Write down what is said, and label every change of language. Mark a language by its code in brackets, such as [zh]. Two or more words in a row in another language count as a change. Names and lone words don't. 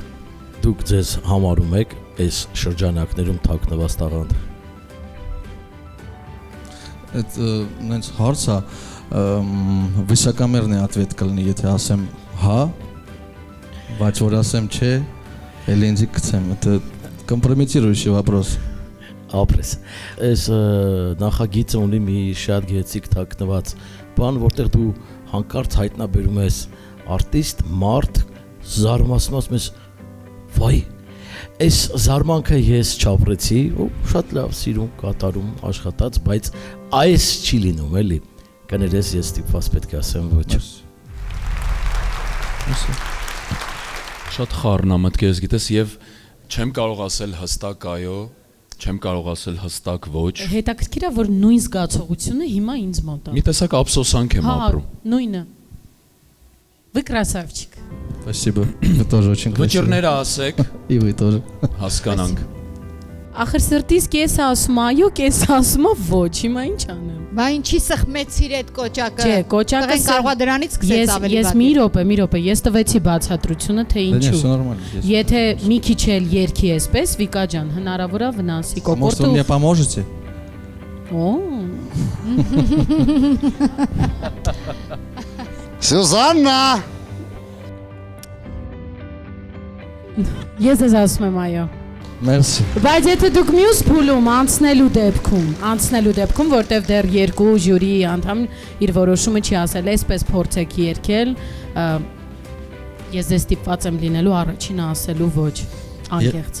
[hy] Դուք ձեզ համարում եք այս շրջանակներում թաքնված տաղանդ։ Այդ նենց հարց է, վիսակամերն է ответ կլինի, եթե ասեմ հա, բայց որ ասեմ չէ, էլ ինձ կցեմ, [ru] это компрометирующий вопрос։ [hy] Ապրես։ Այս նախագիծը ունի մի շատ գեղեցիկ թաքնված բան, որտեղ դու հանկարծ հայտնաբերում ես արտիստ, մարդ, զարմացնում ես, վայ, այս զարմանքը ես չապրեցի, ու շատ լավ սիրուն կատարում աշխատած, բայց այս չի լինում, էլի։ Կներես ես ստիպված պետք է ասեմ ոչ։ Շատ խառնամտք ես գիտես եւ չեմ կարող ասել հստակ այո, չեմ կարող ասել հստակ ոչ։ Հետաքրքիր է, որ նույն զգացողությունը հիմա ինձ մոտ է։ Մի տեսակ ափսոսանք եմ ապրում։ Հա, նույնը։ [ru] Вы красавчик։ Спасибо. Вы тоже очень красивый։ [hy] Վճռները ասեք։ [ru] И вы тоже։ [hy] Հասկանանք։ Ախր սրտիս կես ասում այո, կես ասում ոչ, հիմա ինչ անեմ։ Բա ինչի սխմեցիր այդ կոճակը։ Չէ, կոճակը կարողա դրանից սկսեց ավելի Ես մի րոպե, ես տվեցի բացատրությունը, թե ինչու։ Եթե մի քիչ էլ երգի էսպես, Վիկա ջան, հնարավոր է վնասի կոկորտը։ [ru] Может, вы мне поможете? [hy] Սյուզաննա։ Ես ես ասում եմ այո։ Մերսի։ Բայց եթե դուք մյուս փուլում անցնելու դեպքում, որտեվ դեռ երկու ժյուրի անդամ իր որոշումը չի ասել, այսպես փորձեք երգել, ես դες ստիպված եմ լինելու առաջինը ասելու ոչ, անկեղծ։